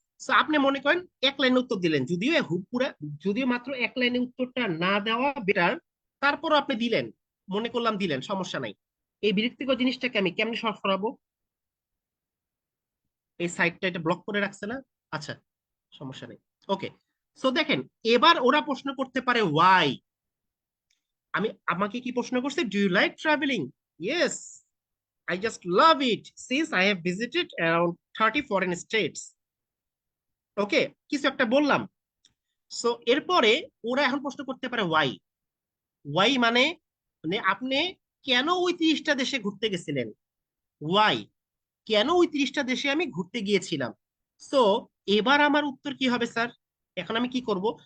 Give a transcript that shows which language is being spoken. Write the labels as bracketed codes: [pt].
[bn] So আপনি মনে করেন 1 লাইনে উত্তর দিলেন, যদিও মাত্র 1 লাইনে উত্তরটা না দেওয়া বেটার, তারপরও আপনি দিলেন, মনে করলাম দিলেন, সমস্যা নাই। এই বিরক্তিকর জিনিসটাকে আমি কেমনে সলভ করাবো? এই সাইটটা এটা ব্লক করে রাখছে না? আচ্ছা, সমস্যা নেই। ওকে, সো দেখেন, এবার ওরা প্রশ্ন করতে পারে ওয়াই। আমাকে কি প্রশ্ন করছে? [en] Do you like travelling? Yes, I just love it since I have visited around 30 foreign states. [bn] ওকে, কিছু একটা বললাম। সো এরপরে ওরা এখন প্রশ্ন করতে পারে ওয়াই। ওয়াই মানে মানে আপনি কেন ওই 30টা দেশে ঘুরতে গেছিলেন? ওয়াই, কেন ওই 30টা দেশে আমি ঘুরতে গিয়েছিলাম? সো এবার আমার উত্তর কি হবে স্যার? এখন আমি কি করব?